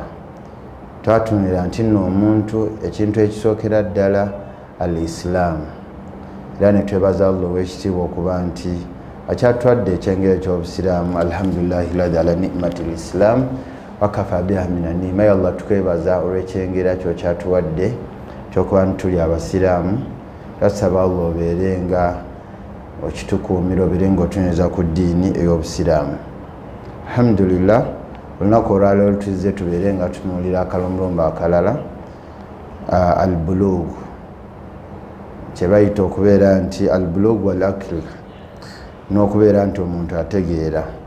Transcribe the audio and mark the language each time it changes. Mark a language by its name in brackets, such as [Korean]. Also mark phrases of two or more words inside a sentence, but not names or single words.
[Ganda] Twatunira nti nno omuntu ekintu ekisookera ddala al-Islam, era ne twebaza Allah ow'ekitiibwa okuba nti akyatwadde ekyengero ky'obusiraamu. [Arabic] الحمد لله الذي على نعمة الإسلام وكفى بها من نعمة. [Ganda] Allah tukwebaza olw'ekyengera kyo kyatuwadde ky'okuba ntuli abasiraamu. Tasaba Allah obeere nga okitukuumira obeere nga otunyumiza ku ddiini ey'obusiraamu. Alhamdulillah, olunaku olwaleero tuzze tubeere nga tutunuulira akalombolombo akalala, al-bulugh, kye bayita okubeera nti [Arabic] البلوغ والعقل, [Ganda] n'okubeera nti omuntu ategeera.